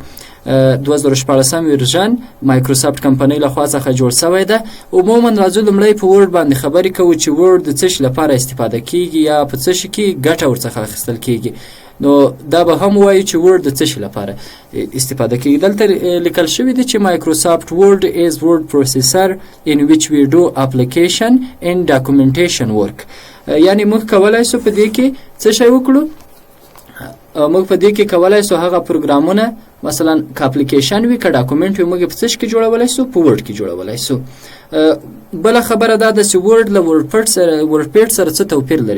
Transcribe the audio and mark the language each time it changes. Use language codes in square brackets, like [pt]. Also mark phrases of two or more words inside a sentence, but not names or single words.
[ps] 2014 ورژن مایکروسافټ کمپنۍ له خوا څخه جوړ شوی ده. عموما راځو لومړی په ورډ باندې خبرې کوو چې ورډ د څه شي لپاره استفاده کیږي یا په څه شي کې ګټه ورڅخه اخیستل کیږي. نو دا به هم وایو چې ورډ د څه شي لپاره استفاده کیږي. دلته لیکل شوي دي چې [en] مایکروسافټ ورډ is word processor in which we do application and documentation work. [ps] یعنی موږ کولی شو په دې کې څه شی وکړو؟ موږ په دې کې کولی شو هغه پروګرامونه مثلا که اپلیکیشن وي که ډاکومنټ وي موږ په څه کې جوړولی شو؟ په ورډ کې جوړولی شو. بله خبره دا ده چې ورډ له ورډ پیډ سره څه توپیر لري.